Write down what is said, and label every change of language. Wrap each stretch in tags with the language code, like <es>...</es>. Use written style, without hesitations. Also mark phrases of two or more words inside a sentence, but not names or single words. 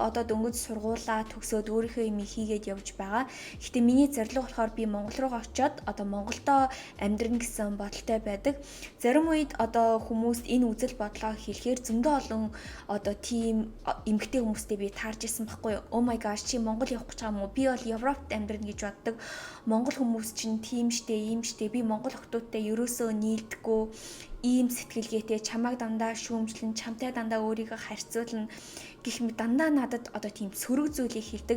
<mn>Одоо дөнгөж сургуулаа төгсөөд өөрийнхөө юм хийгээд явж байгаа. Гэхдээ миний зорилго болохоор би Монгол руу очиод одоо Монголдо амьдрна гэсэн бодолтой байдаг. Зарим үед одоо хүмүүст энэ үзэл бодлоо хэлэхээр зөндөө олон одоо тийм эмгтэй хүмүүстэй би таарж исэн байхгүй юу?</mn> <en>Oh my gosh,</en> <mn>чи Монгол явах гэж байгаа юм уу? Би бол Европт амьдрна гэж боддог. Монгол хүмүүс чинь тийм штэ, ийм штэ. Би Монгол охтуудтай ерөөсөө нийлдэггүй. Ийм сэтгэлгээтэй чамайг дандаа шүүмжлэн, чамтай дандаа өөрийгөө харьцуулна гэх мэт дандаа надад одоо тийм сөрөг зүйлийг хэлдэг.</mn>